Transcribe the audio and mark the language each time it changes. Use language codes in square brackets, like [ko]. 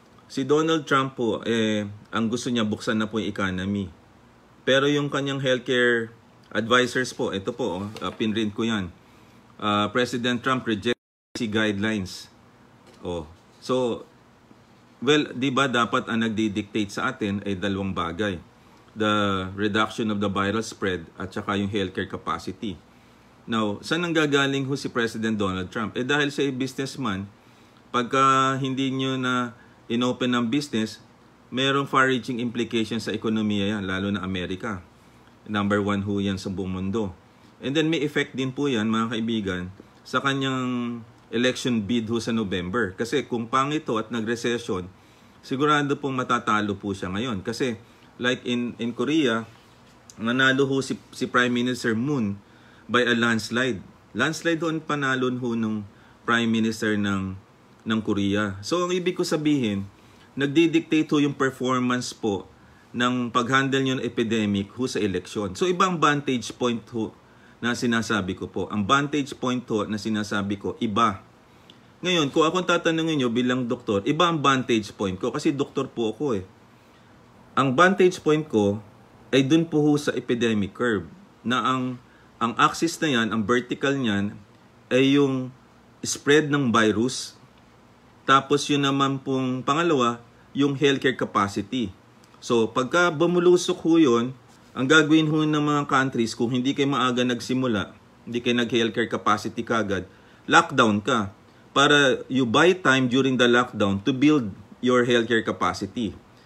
[tl] Si Donald Trump po, ang gusto niya buksan na po yung economy. Pero yung kanyang healthcare advisors po, ito po, pinrint ko yan. [en] President Trump rejects guidelines. [tl] So, well, di ba dapat ang nagdi-dictate sa atin ay dalawang bagay. [en] The reduction of the viral spread [tl] at saka yung [en] healthcare capacity. [tl] Now, saan nanggagaling ho si President Donald Trump? Dahil siya ay businessman, pagka hindi nyo na inopen ng business, mayroong [en] far-reaching implications [tl] sa ekonomiya yan, lalo na Amerika. Number 1 ho yan sa buong mundo. [en] And then [tl] may effect din po yan, mga kaibigan, sa kanyang [en] election bid [tl] ho sa November. Kasi kung pangit ho at nag-recession, sigurado pong matatalo po siya ngayon. Kasi [en] like in Korea, [tl] nanalo ho si Prime Minister Moon [en] by a landslide. [tl] Landslide ho ang panalo ho ng Prime Minister ng Korea. So ang ibig ko sabihin, nagdi-dictate ho yung performance po ng pag-handle nyo ng epidemic ho sa election. So ibang vantage point ho na sinasabi ko po. Ang vantage point ho na sinasabi ko, iba. Ngayon, kung akong tatanungin nyo bilang doktor, iba ang vantage point ko kasi doktor po ako eh. Ang vantage point ko ay dun po ho sa epidemic curve na ang axis na yan, ang vertical niyan ay yung spread ng virus. Tapos yun naman pong pangalawa, yung healthcare capacity. So pagka bumulusok ho yun, ang gagawin ho ng mga countries, kung hindi kayo maaga nagsimula, hindi kayo nag-healthcare capacity kagad, lockdown ka. Para [en] you buy time during the lockdown to build your healthcare capacity.